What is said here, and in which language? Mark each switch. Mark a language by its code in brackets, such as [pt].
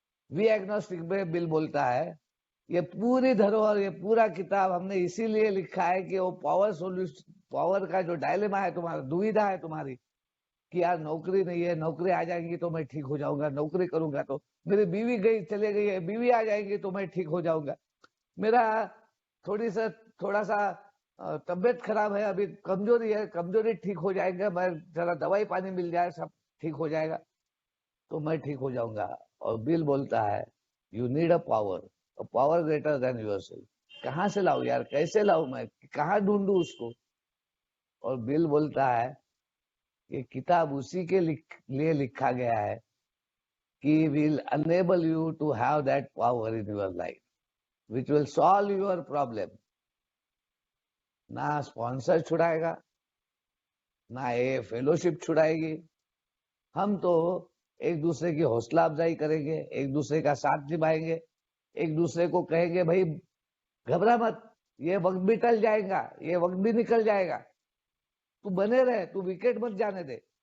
[hi] We agnostic में bill बोलता है, ये पूरी धरोहर, ये पूरा किताब हमने इसीलिए लिखा है कि वो पावर का जो डायलेमा है तुम्हारा, दुविधा है तुम्हारी कि यार नौकरी नहीं है, नौकरी आ जाएंगी तो मैं ठीक हो जाऊंगा, नौकरी करूंगा तो, मेरी बीवी गई चले गई है, बीवी आ जाएगी तो मैं ठीक हो जाऊंगा, मेरा थोड़ा सा तबियत खराब है, अभी कमजोरी है, कमजोरी ठीक हो जाएगा, मैं जरा दवाई पानी मिल जाए सब ठीक हो जाएगा तो मैं ठीक हो जाऊंगा। और बिल बोलता है [en] You need a power greater than yourself. [hi] कहाँ से लाऊं यार, कैसे लाऊं, मैं कहाँ ढूंढूं उसको। और बिल बोलता है ये किताब उसी के लिए लिखा गया है कि [en] will enable you to have that power in your life which will solve your problem। [hi] ना स्पॉन्सर छुड़ाएगा, ना ये फेलोशिप छुड़ाएगी। हम तो एक दूसरे की हौसला अफजाई करेंगे, एक दूसरे का साथ निभाएंगे, एक दूसरे को कहेंगे भाई घबरा मत, ये वक्त भी टल जाएगा, ये वक्त भी निकल जाएगा, तू बने रहे, तू विकेट मत जाने दे।